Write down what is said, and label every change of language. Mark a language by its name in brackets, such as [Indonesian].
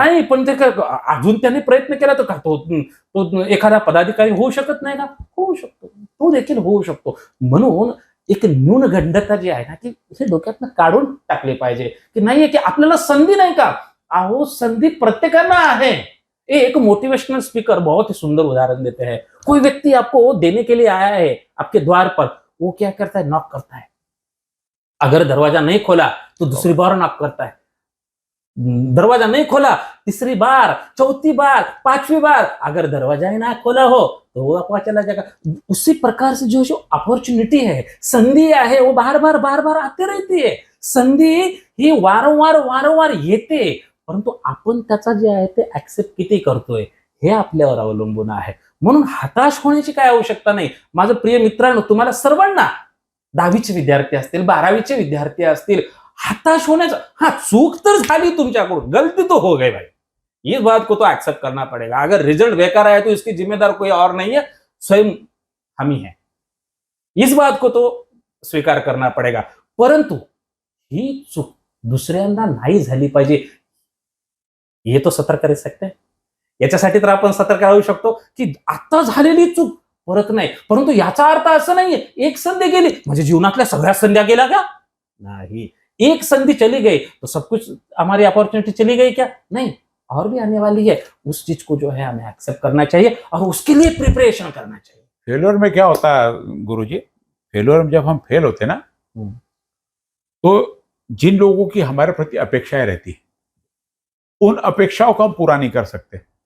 [Marathi] नाही, पण ते अजून त्यांनी प्रयत्न केला तर का तो एखादा पदाधिकारी होऊ शकत नाही का? होऊ शकतो, तो देखील होऊ शकतो. म्हणून एक न्यूनगंडता जी आहे ना, की हे डोक्यातनं काढून टाकले पाहिजे की नाहीये की आपल्याला संधी नाही का? अहो संधी प्रत्येकांना आहे. [Hindi] एक मोटिवेशनल स्पीकर बहुत ही सुंदर उदाहरण देते हैं. कोई व्यक्ति आपको देने के लिए आया है आपके द्वार पर, वो क्या करता है? नॉक करता है. अगर दरवाजा नहीं खोला तो दूसरी बार नॉक करता है. दरवाजा नहीं खोला, तीसरी बार, चौथी बार, 5वीं बार, अगर दरवाजा ही ना खोला हो तो वो आपका चला जाएगा. उसी प्रकार से जो अपॉर्चुनिटी है, [Marathi] संधी आहे, [Hindi] वो बार बार आते रहती है. [Marathi] संधी ही वारंवार येते, परंतु आपण त्याचा जे आहे ते ऍक्सेप्ट किती करतोय हे आपल्यावर अवलंबून आहे. म्हणून हताश होण्याची काय आवश्यकता नाही. माझं प्रिय मित्रांनो, तुम्हाला सर्वांना 10वीचे विद्यार्थी असतील, 12वीचे विद्यार्थी असतील, हताश होण्याचं, हाँ चूक तर झाली तुमच्याकडून, [Hindi] गलती तो हो गई भाई, इस बात को तो एक्सेप्ट करना पड़ेगा. अगर रिजल्ट बेकार आया तो इसकी जिम्मेदार कोई और नहीं है, स्वयं हम ही है. इस बात को तो स्वीकार करना पड़ेगा. [Marathi] परंतु ही चूक दुसऱ्यांदा नाही झाली पाहिजे, हे तो सतर्क राहू शकते. याच्यासाठी तर आपण सतर्क राहू शकतो की आता झालेली चूक परत नाही. परंतु याचा अर्थ असं नाहीये एक संधी गेली म्हणजे जीवनातल्या सगळ्या संध्या गेल्या का? नाही. [Hindi] एक संधि चली गई तो सब कुछ हमारी अपॉर्चुनिटी चली गई क्या? नहीं, और भी आने वाली है. उस चीज को जो है हमें एक्सेप्ट करना चाहिए और उसके लिए प्रिपरेशन करना चाहिए. फेल्योर में क्या होता है गुरुजी, फेल्योर में जब हम फेल होते ना, तो जिन लोगों की हमारे प्रति अपेक्षाएं रहती है, उन अपेक्षाओं को हम पूरा नहीं कर सकते.